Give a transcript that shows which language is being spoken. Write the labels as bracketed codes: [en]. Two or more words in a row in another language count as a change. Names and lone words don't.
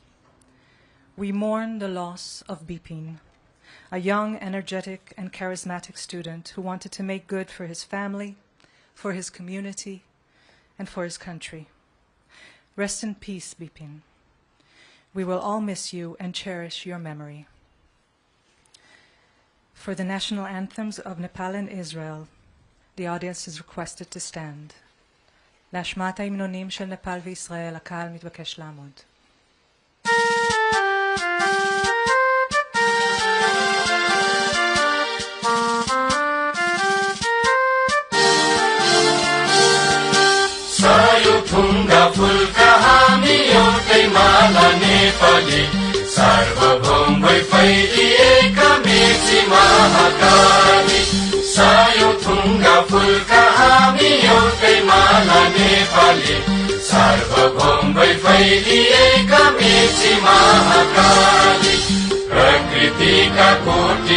[en] We mourn the loss of Bipin, a young, energetic, and charismatic student who wanted to make good for his family, for his community, and for his country. Rest in peace, Bipin. We will all miss you and cherish your memory. For the national anthems of Nepal and Israel, the audience is requested to stand. [he] להשמעת ההמנונים של נפאל וישראל, הקהל מתבקש לעמוד. [ne] सयौं थुँगा फूलका हामी एउटै माला नेपाली सार्वभौम भई फैलिएका मेची महाकाली सायुथुङ्गा फुलका हामी एउटै माला नेपाली सार्वभौम भई फैलिएका मेची महाकाली प्रकृतिका कोटि